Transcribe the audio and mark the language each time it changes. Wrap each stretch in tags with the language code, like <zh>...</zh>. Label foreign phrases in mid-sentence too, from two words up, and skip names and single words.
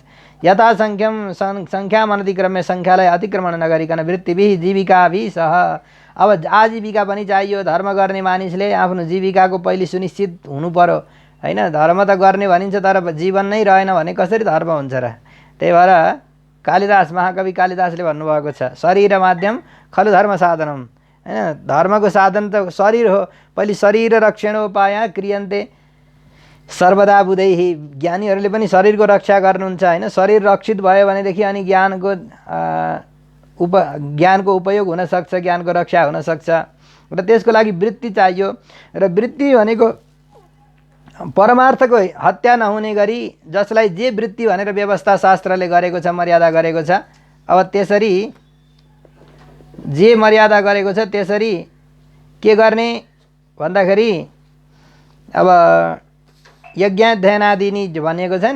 <sa>यथासङ्ख्यम सङ्ख्याम अनतिक्रम्य</sa> <ne>सङ्ख्यालाई अतिक्रमण नगरिकन</ne> <sa>वृत्तिभिः जीविकाभिः सह।</sa> <ne>अब आजीविका पनि चाहियो। धर्म गर्ने मानिसले आफ्नो जीविकाको पहिले सुनिश्चित हुनु पर्यो हैन। धर्म त गर्ने भनिन्छ तर जीवन नै रहेन भने कसरी धर्म हुन्छ र? त्यही भएर कालिदास, महाकवि कालिदासले भन्नुभएको छ</ne> <sa>शरीर माध्यम खलु धर्म साधनम</sa> <ne>हैन। धर्मको साधन त शरीर हो। पहिले</ne> <sa>शरीर रक्षणोपाय क्रियन्ते सर्वदा बुधैहि।</sa> <ne>ज्ञानीहरूले पनि शरीरको रक्षा गर्नुहुन्छ हैन। शरीर रक्षित भयो भनेदेखि अनि ज्ञानको उपयोग हुनसक्छ, ज्ञानको रक्षा हुनसक्छ। र त्यसको लागि वृत्ति चाहियो। र वृत्ति भनेको परमार्थको हत्या नहुने गरी जसलाई जे वृत्ति भनेर व्यवस्था शास्त्रले गरेको छ, मर्यादा गरेको छ, अब त्यसरी जे मर्यादा गरेको छ त्यसरी के गर्ने भन्दाखेरि अब यज्ञाध्ययनादि नि भनिएको छ नि।</ne>